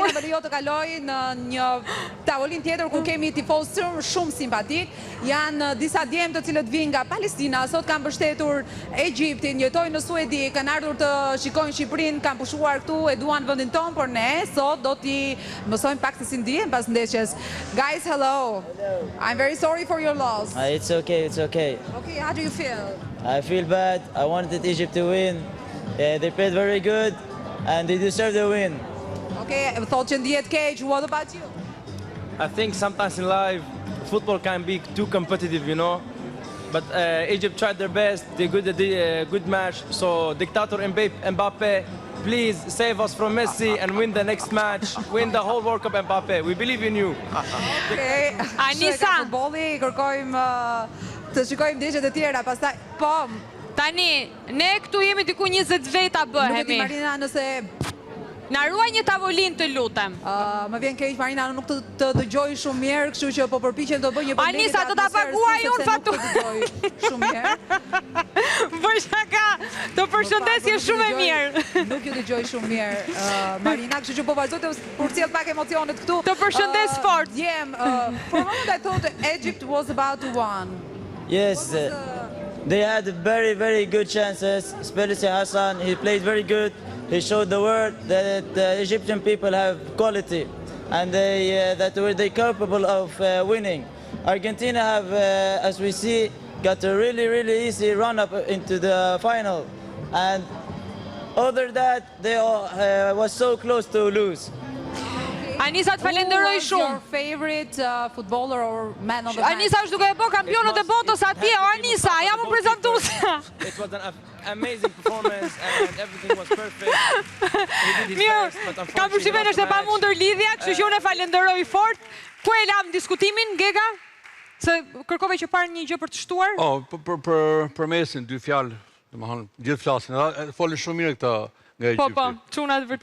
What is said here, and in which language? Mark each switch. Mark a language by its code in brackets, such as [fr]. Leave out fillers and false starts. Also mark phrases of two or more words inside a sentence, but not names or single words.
[sq] Marina Beliot të kaloj në një tavolin tjetër ku kemi tifozë shumë simpatik. Janë disa djemë të cilët vinë nga Palestina, sot kanë mbështetur Egjiptin, jetojnë në Suedi, kanë ardhur të shikojnë Shqipërinë, kanë pushuar këtu, e duan vendin tonë, por ne sot do t'i mësojmë pak se si ndihen pas ndeshjes. [en] Guys, hello. I'm very sorry for your loss. It's okay, it's okay. Okay, how do you feel? I feel bad. I wanted Egypt to win. They played very good and they deserve the win. [sq] Okay, thotë që ndihet keq. [en] What about you? I think sometimes in life football can be too competitive, you know. But Egypt tried their best. They did a good match. So Dictator Mbappe, please save us from Messi and win the next match. Win the whole World Cup, Mbappe. We believe in you. Okay. [sq] Anisa, futbolli, kërkojmë të shikojmë ndeshjet e tjera, pastaj po. Tani, ne këtu jemi diku 20 veta bëhemi. Nuk e di Marina nëse na ruaj një tavolin të lutem. Më vjen keq Marina, nuk të dëgjoj shumë mirë, kështu që po përpiqem të bëj një përmbledhje. Anisa, do ta paguaj unë faturën. Shumë mirë. Bëj shaka, të përshëndesje shumë e mirë. Nuk ju dëgjoj shumë mirë, Marina, kështu që po vazhdoj të përcjell pak emocionet këtu. Të përshëndes fort. [en] For a moment I thought Egypt was about to win. Yes, they had very, very good chances, especially Hassan. He played very good. He showed the world that the Egyptian people have quality and that they're capable of winning. Argentina have, as we see, got a really, really easy run-up into the final. And other that, they was so close to lose. [sq] Anisa, të falenderoj shumë. [en] Who was your favorite footballer or man of the match? [sq] Anisa është duke e bë kampionët e botës atje. O Anisa, jam u prezantuesja. [en] It was an amazing performance and everything was perfect. [sq] Mirë, kam përshtypjen është e pamundur lidhja, kështu që unë e falenderoj fort. Ku e lam diskutimin, Gega? Se kërkove që parë një gjë për të shtuar? Për mesin, dy fjalë, domethënë gjithë flasin. Folën shumë mirë këta nga Egjipti. Po, çunat vërtet.